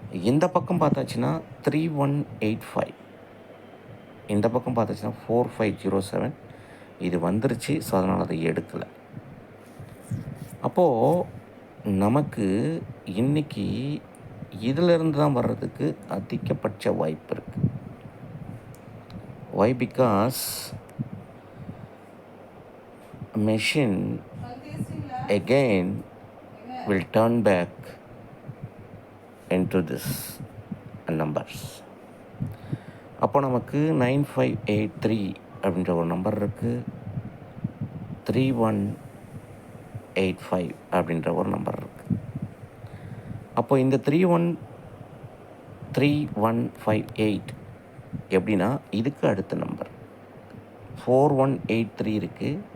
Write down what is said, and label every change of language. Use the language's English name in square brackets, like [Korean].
[Tamil] இந்த பக்கம் பார்த்தாச்சுன்னா 3185, இந்த பக்கம் பார்த்தாச்சுன்னா 4507. இது வந்துருச்சு. ஸோ அதனால் அதை எடுக்கலை. அப்போது நமக்கு இன்றைக்கி இதிலிருந்து தான் வர்றதுக்கு அதிகபட்ச வாய்ப்பு இருக்குது. [English] Why? Because machine again will turn back into this numbers. [Tamil] அப்போ நமக்கு 9583 அப்படின்ற ஒரு நம்பர் இருக்குது, 3185 அப்படின்ற ஒரு நம்பர் இருக்குது. அப்போ இந்த 3158 எப்படின்னா இதுக்கு அடுத்த நம்பர் 4183 இருக்குது.